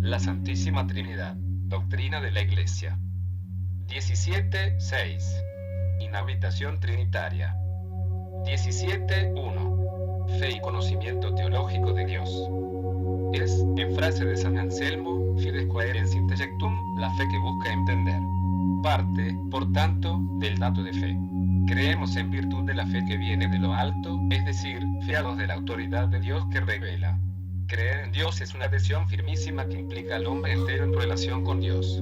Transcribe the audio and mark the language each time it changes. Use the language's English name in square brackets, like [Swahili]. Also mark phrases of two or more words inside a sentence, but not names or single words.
[Spanish] La Santísima Trinidad, doctrina de la Iglesia. 17.6. Inhabitación trinitaria. 17.1. Fe y conocimiento teológico de Dios. Es, en frase de San Anselmo, [Latin] fides quaerens intellectum, [Spanish] la fe que busca entender. Parte, por tanto, del dato de fe. Creemos en virtud de la fe que viene de lo alto, es decir, fiados de la autoridad de Dios que revela. Creer en Dios es una adhesión firmísima que implica al hombre entero en relación con Dios.